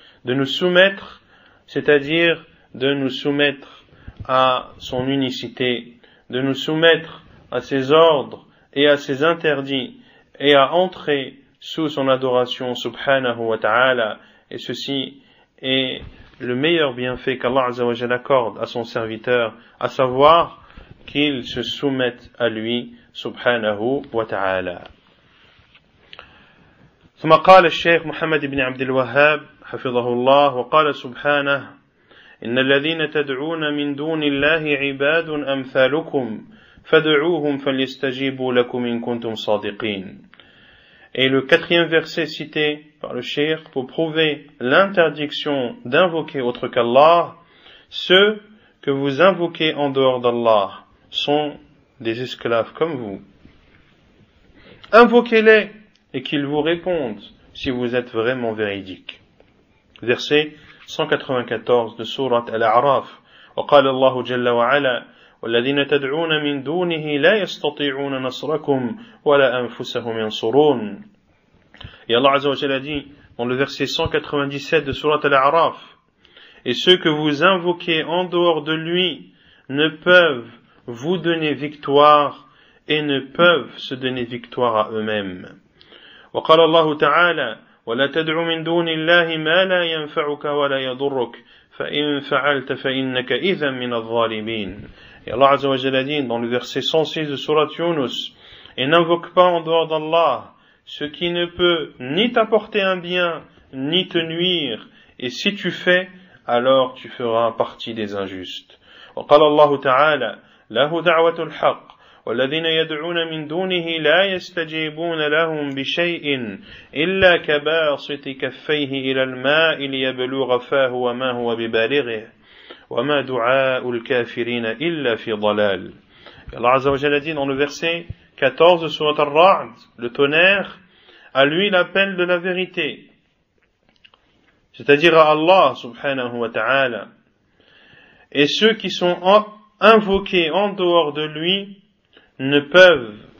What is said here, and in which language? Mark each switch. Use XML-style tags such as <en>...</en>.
<fr>De nous soumettre, c'est-à-dire de nous soumettre à son unicité, de nous soumettre à ses ordres et à ses interdits, et à entrer sous son adoration subhanahu wa ta'ala. Et ceci est le meilleur bienfait qu'Allah Azza wa Jalla accorde à son serviteur, à savoir qu'il se soumette à lui subhanahu wa ta'ala.</fr> <ar>ثم قال الشيخ محمد بن عبد الوهاب حفظه الله وقال سبحانه إن الذين تدعون من دون الله عباد أمثالكم فادعوهم فليستجيبوا لكم إن كنتم صادقين.</ar> <fr>Et le quatrième verset cité par le cheikh pour prouver l'interdiction d'invoquer autre qu'Allah, ceux que vous invoquez en dehors d'Allah sont des esclaves comme vous. Invoquez-les et qu'ils vous répondent si vous êtes vraiment véridique. Verset 194 de sourate Al-A'raf.</fr> <ar>وقال الله جل وعلا والذين تدعون من دونه لا يستطيعون نصركم ولا أنفسهم ينصرون.</ar> <fr>Et Allah Azza wa Jalla a dit dans le verset 197 de sourate Al-A'raf, et ceux que vous invoquez en dehors de lui ne peuvent vous donner victoire et ne peuvent se donner victoire à eux-mêmes.</fr> <ar>وقال الله تعالى ولا تدع من دون الله ما لا ينفعك ولا يضرك فإن فعلت فإنك إذا من الظالمين.</ar> <fr>Et Allah Azza wa Jalla dit dans le verset 106 de sourate Yunus, et n'invoque pas en dehors d'Allah ce qui ne peut ni t'apporter un bien ni te nuire, et si tu fais, alors tu feras partie des injustes.</fr> <ar>وقال الله تعالى له دعوة الحق والذين يدعون من دونه لا يستجيبون لهم بشيء إلا كباسط كفيه إلى الماء ليبلغ فاه وما هو ببالغه وما دعاء الكافرين إلا في ضلال.</ar> <fr>Allah Azza wa Jalla dit dans le verset 14 de Surat Ar-Ra'd, le tonnerre, à lui l'appel de la vérité, c'est-à-dire à Allah subhanahu wa ta'ala, et ceux qui sont invoqués en dehors de lui ne peuvent</fr>